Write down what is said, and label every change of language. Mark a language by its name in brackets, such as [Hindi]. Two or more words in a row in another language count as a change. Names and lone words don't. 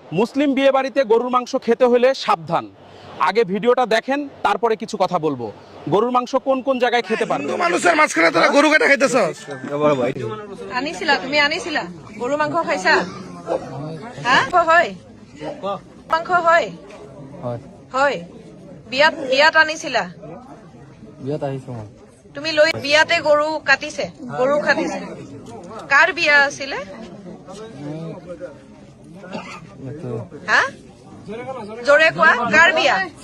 [Bangla] মুসলিম বিয়ে বাড়িতে গরুর মাংস খেতে হলে সাবধান। আগে ভিডিওটা দেখেন, তারপরে কিছু কথা বলবো। গরুর মাংস কোন কোন জায়গায় খেতে পারবে? মানুষের মাঝখানে তোরা গরু কাটা খাইতেছস? [Assamese] আনিছিলা তুমি আনিছিলা গরু মাংস খাইছা? হ্যাঁ হয় মাংস হয় হয় বিয়াত আনিছিলা? বিয়াত আহিছো মই। তুমি লৈ বিয়াতে গরু কাটিছে কাৰ বিয়া আছিলে? হা জোরে কোৱা, কাৰ বিয়া?